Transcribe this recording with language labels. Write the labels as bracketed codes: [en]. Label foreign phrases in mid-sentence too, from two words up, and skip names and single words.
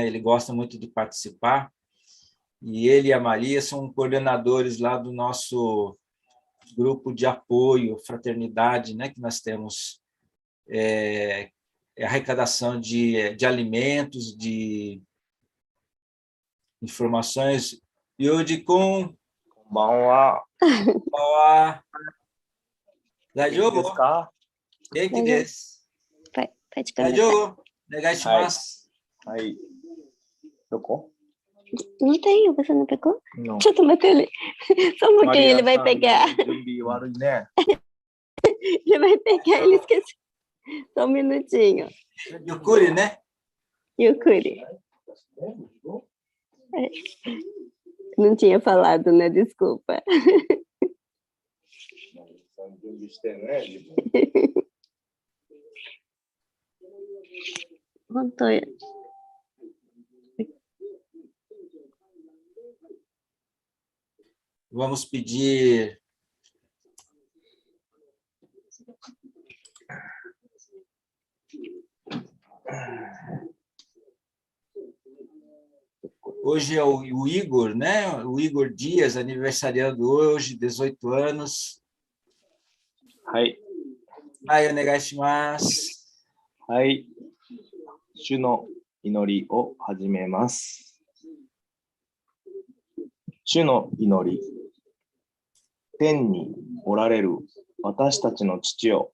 [pt] Ele gosta muito de participar. E ele e a Maria são coordenadores lá do nosso grupo de apoio, fraternidade, né? Que nós temos arrecadação de alimentos, de informações. Yudi-kun, [ja] こんばんは。 [pt] boa. [ja] 元気です Daijoubu? か？元気 です. [pt] Pode começar. [ja] Daijoubu? お願い します. はい。どこ？ [pt] Não tem, você não pegou? [ja] の [pt] Deixa eu bater ele. Só um pouquinho, ele vai [ja] マリアさん [pt] pegar. [ja] 準備悪いね。 [pt] Ele vai pegar, ele esqueceu. Só um minutinho. Yukuri, né? Yukuri. Não tinha falado, né? Desculpa. [ja] 準備してね。自分本当。 [pt] Vamos pedir hoje é o Igor, né? O Igor Dias, aniversariando hoje, 18 anos. [ja] はい。 Aí, お願い します. はい。主の祈りを始めます。主の祈り。天におられる私たちの父よ。